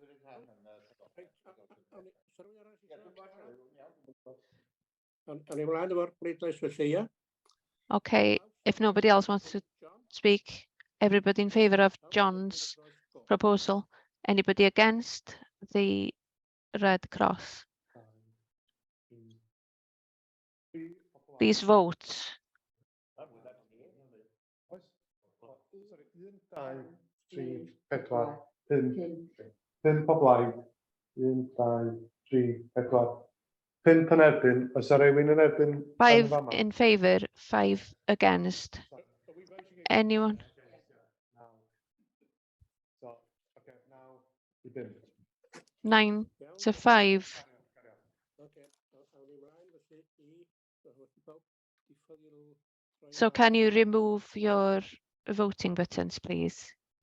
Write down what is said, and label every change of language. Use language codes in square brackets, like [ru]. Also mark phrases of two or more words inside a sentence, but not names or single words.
[en] Okay, if nobody else wants to speak, everybody in favour of John's proposal? Anybody against the red cross? Please vote. [cy] Pump o blaid. 1, 2, 3, 4. 5 yn erbyn. Oes 'na rywun yn erbyn? [en] 5 in favour, 5 against. Anyone? So, okay, now i 5. 9 to 5. So can you remove your voting buttons, please?